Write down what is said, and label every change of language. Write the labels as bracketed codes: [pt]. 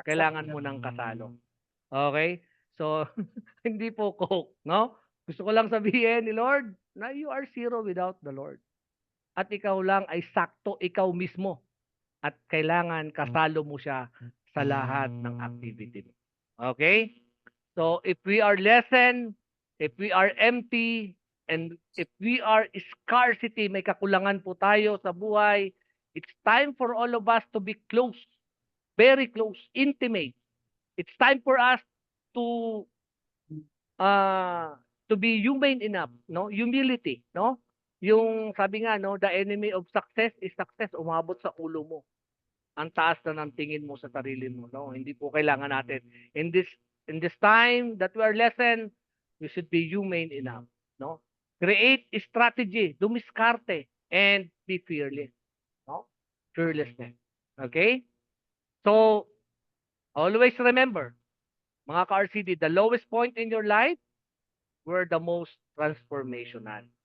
[tl] Kailangan mo ng kasalo. Okay? So, hindi po coke. No? Gusto ko lang sabihin ni Lord na [en] you are 0 without the Lord. [tl] At ikaw lang ay sakto, ikaw mismo. At kailangan kasalo mo siya sa lahat ng activity mo. [en] Okay? So, if we are lessened, if we are empty, and if we are scarcity, [tl] may kakulangan po tayo sa buhay, [en] it's time for all of us to be close, very close, intimate. It's time for us to be humane enough, no? Humility, no? Yung sabi nga, no, the enemy of success is success, [tl] umabot sa ulo mo. Ang taas na ng tingin mo sa sarili mo, no? Hindi po kailangan natin. [en] In this time that we are lessened, we should be humane enough, no? Create a strategy, [tl] dumiskarte, [en] and be fearless, no? Fearlessness. Okay? So, always remember, mga ka-RCD, the lowest point in your life were the most transformational.